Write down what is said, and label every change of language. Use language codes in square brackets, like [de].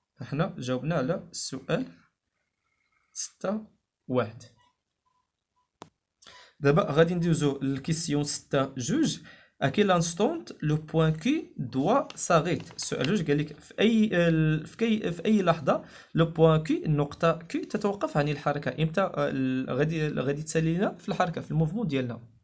[ar] احنا جاوبنا على السؤال 6.1. دابا غادي ندوزو للكيسيون 6.2. [fr] à quel instant le point Q doit s'arrêter. [ar] السؤال جوج قال لك في اي لحظه لو بوين Q النقطه Q تتوقف عن الحركه. امتى غادي تسالي لنا في الحركه في الموفمون ديالنا.